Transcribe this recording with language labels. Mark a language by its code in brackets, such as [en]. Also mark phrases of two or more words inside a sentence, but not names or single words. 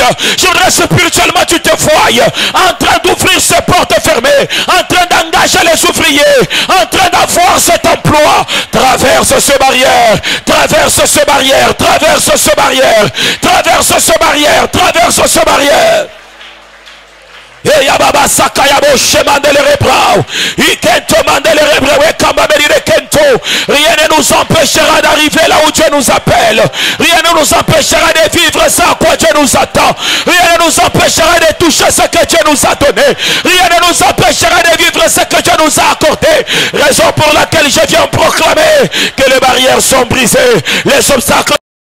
[fr] Je voudrais que spirituellement tu te voies en train d'ouvrir ces portes fermées, en train d'engager les ouvriers, en train d'avoir cet emploi. Traverse ce barrière, traverse ce barrière, traverse ce barrière, traverse ce barrière, traverse ce barrière. Et yababa sakayabo shemandele rebrao. Ikento mandele rebrao et kambaberire kento. Rien ne nous empêchera d'arriver là où Dieu nous appelle. Rien ne nous empêchera de vivre ça à quoi Dieu nous attend. Rien ne nous empêchera de toucher ce que Dieu nous a donné. Rien ne nous empêchera de vivre ce que Dieu nous a accordé. Raison pour laquelle je viens proclamer que les barrières sont brisées, les obstacles